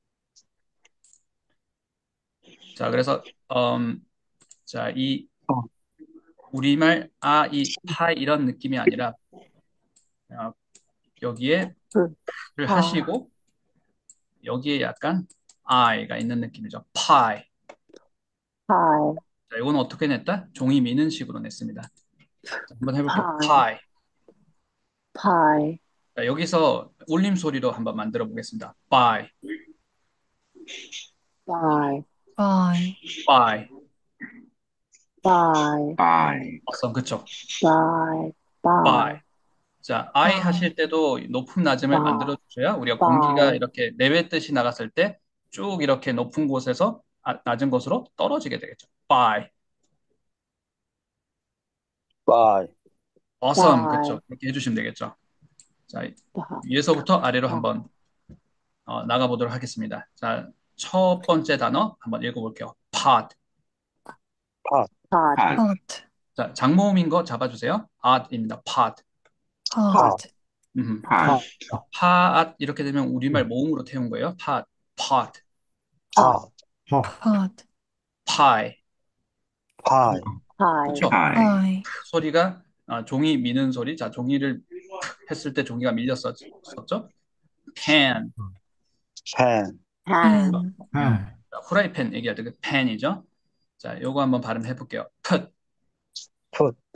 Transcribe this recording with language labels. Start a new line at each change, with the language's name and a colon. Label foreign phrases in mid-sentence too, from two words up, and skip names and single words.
Korean: 자, 그래서 자, 이 우리말 이 파이 이런 느낌이 아니라 여기에 를 하시고 여기에 약간 I가 있는 느낌이죠. pie. Pie. 자, 이건 어떻게 냈다? 종이 미는 식으로 냈습니다. 자, 한번 해볼게요. Pie. pie. Pie. 자, 여기서 울림 소리로 한번 만들어 보겠습니다. pie, Pie. Pie. pie. Pie. pie, 그쵸? Pie. pie. Pie. 자, I pie. 하실 때도 높은 낮음을 pie. 만들어 주셔야 우리가 pie. 공기가 이렇게 내뱉듯이 나갔을 때 쭉 이렇게 높은 곳에서 낮은 곳으로 떨어지게 되겠죠. pie. pie, awesome. pie. 그쵸? 이렇게 해주시면 되겠죠. 자, Pie. 위에서부터 아래로 한번 나가보도록 하겠습니다. 자, 첫 번째 단어 한번 읽어볼게요. pot. Pot. pot, Pot. 자, 장모음인 거 잡아주세요. pot입니다. pot. Pot. pot, pot 이렇게 되면 우리말 모음으로 태운 거예요. pot, pot, pot, Pot. pie. pie, Pie. 그렇죠? pie, Pie. 소리가 종이 미는 소리. 자, 종이를 했을 때 종이가 밀렸었죠. pan. pan, Pan. Pan. 자, 후라이팬 얘기할 때 그 pan이죠. 자, 요거 한번 발음해 볼게요. put. put,